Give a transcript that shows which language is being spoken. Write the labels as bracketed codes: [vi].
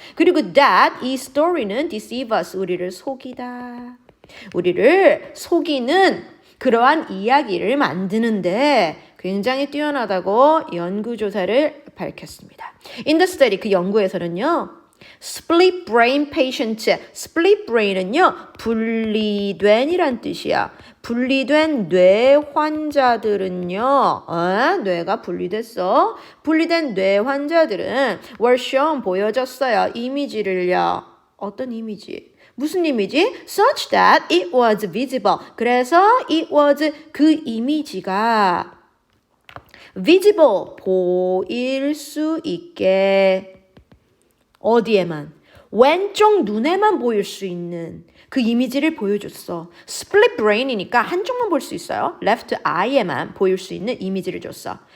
[ko] 그리고 [en] that [ko] 이 스토리는 [en] deceive us [ko] 우리를 속이다. 우리를 속이는 그러한 이야기를 만드는데 굉장히 뛰어나다고 연구조사를 밝혔습니다. [en] In the study [ko] 그 연구에서는요. [en] split brain patient, split brain은요 [ko] 분리된이란 뜻이야. 분리된 뇌 환자들은요, 뇌가 분리됐어. 분리된 뇌 환자들은 [en] were shown [ko] 보여졌어요. 이미지를요. 어떤 이미지? 무슨 이미지? [en] Such that it was visible. [ko] 그래서 [en] it was [ko] 그 이미지가 [en] visible [ko] 보일 수 있게. 어디에만? 왼쪽 눈에만 보일 수 있는 그 이미지를 보여줬어. split brain이니까 한쪽만 볼 수 있어요. [en] left eye [ko] 에만 보일 수 있는 이미지를 줬어.